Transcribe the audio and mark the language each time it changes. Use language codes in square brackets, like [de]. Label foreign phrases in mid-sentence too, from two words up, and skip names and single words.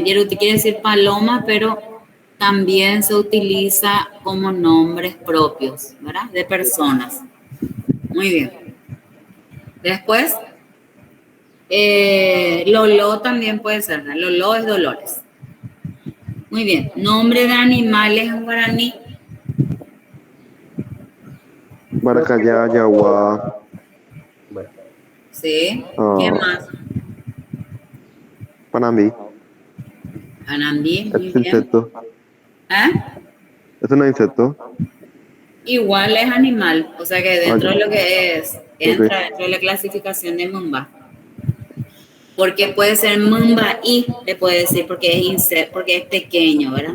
[es] Yeruti quiere decir paloma, pero también se utiliza como nombres propios, ¿verdad? De personas. Muy bien. Después, Lolo también puede ser, ¿no? Lolo es Dolores. Muy bien. Nombre de animales en guaraní. [gn] Maracayá, Yaguá, [es] Sí. ¿Qué más? Panambi. Anambí, muy Es bien. insecto. ¿Eh? ¿Eso no es insecto? Igual es animal, o sea que dentro Ah, de ya. lo que es, entra dentro de la clasificación de Mumba. Porque puede ser Mumba y, le puede decir, porque es insecto, porque es pequeño, ¿verdad?